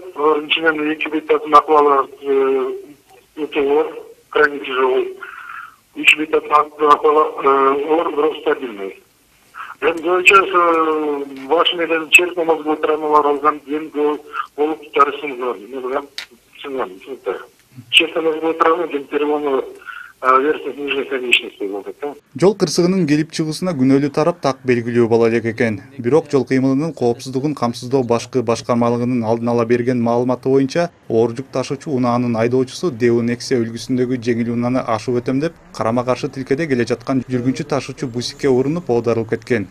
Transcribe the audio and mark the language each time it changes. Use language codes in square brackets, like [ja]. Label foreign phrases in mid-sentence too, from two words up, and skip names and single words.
[ky] Алардын ичинен 2 бейтаптын акыбалы өтө оор, [ru] крайне тяжелый. [ky] 3 бейтаптын акыбалы оор, бирок стабильный. Сейчас баш менен [ru] черепно-мозговой травмалар [ky] алган, эми болуп сынган. [ru] Черепно-мозговой травма, переломы верхних нижних конечностей болду. [ky] Жол кырсыгынын келип чыгуусуна күнөөлүү тарап так белгилүү боло элек экен. Бирок жол кыймылынын коопсуздугун камсыздоо башкы башкармалыгынын алдын ала берген маалыматы боюнча, оор жүк ташуучу унаанын айдоочусу Деу Нексе үлгүсүндөгү жеңил унааны ашып өтөм деп, карама-каршы тилкеде келе жаткан жүргүнчү ташуучу бусикке урунуп оодарылып кеткен.